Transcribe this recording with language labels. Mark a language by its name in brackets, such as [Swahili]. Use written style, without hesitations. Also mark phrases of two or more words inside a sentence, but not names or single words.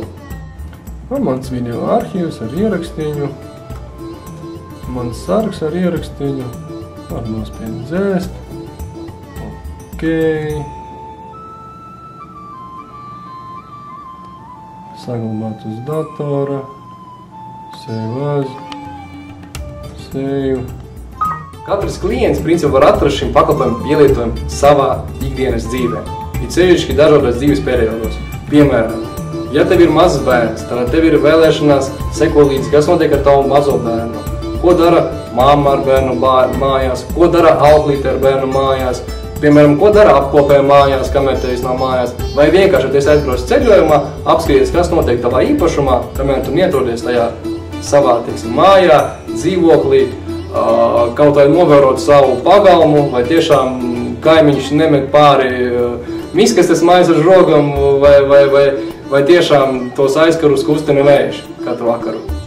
[Latvian] Mans video arhīvs ar ierakstīņu, mans sargs ar ierakstīņu, var nospiest dzēst, ok, saglabāt uz datora, [English] save as, save. [Latvian] Katrs klients principā var atrast šim pakalpojumu pielietojumu savā ikdienas dzīvē, it sevišķi dažādos dzīves periodos. Piemēram, ja tev ir mazs bērns, tad tev ir vēlēšanās seko līdzi, kas notiek ar tavu mazo bērnu. Ko dara mamma ar bērnu mājās, ko dara auklīte ar bērnu mājās, piemēram, ko dara apkopē mājās, kamēr tevis nav mājās, vai vienkārši, ja tu aizbrauc ceļojumā, apskaties, kas notiek tavā īpašumā, kamēr tu neatrodies tajā savā, teiksim, mājā, dzīvoklī, kaut vai novērot savu pagalmu, vai tiešām kaimiņš nemet pāri miskastes mājas ar žogam, vai tiešām tos aizkarus kustina vējš katru vakaru.